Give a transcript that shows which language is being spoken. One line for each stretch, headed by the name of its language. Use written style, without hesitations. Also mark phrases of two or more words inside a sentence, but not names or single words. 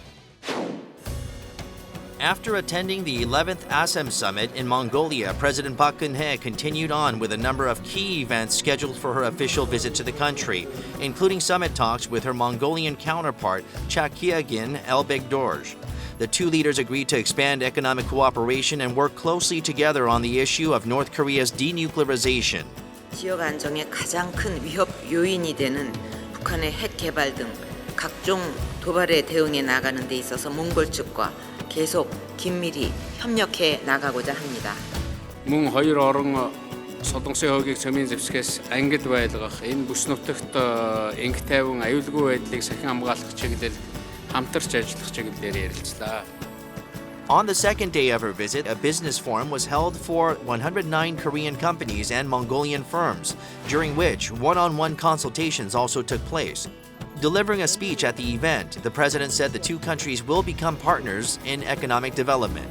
English: After attending the 11th ASEM Summit in Mongolia, President Park Geun-hye continued on with a number of key events scheduled for her official visit to the country, including summit talks with her Mongolian counterpart, Chakyagin Elbegdorj. The two leaders agreed to expand economic cooperation and work closely together on the issue of North Korea's denuclearization.
Korean: 지역 안정의 가장 큰 위협 요인이 되는 북한의 핵 개발 등 각종 도발에 대응해 나가는 데 있어서 몽골 측과 계속 긴밀히 협력해 나가고자 합니다.
Mongolian: Мөн хоёр орон Солонгосын хойгийг цомын зэвсгээс ангид байлгах, энэ бүс нутагт инх тайван аюулгүй байдлыг сахин хамгаалах чиглэл хамтарч ажиллах чиглэлээр ярилцлаа.
English: On the second day of her visit, a business forum was held for 109 Korean companies and Mongolian firms, during which one-on-one consultations also took place. Delivering a speech at the event, the president said the two countries will become partners in economic development.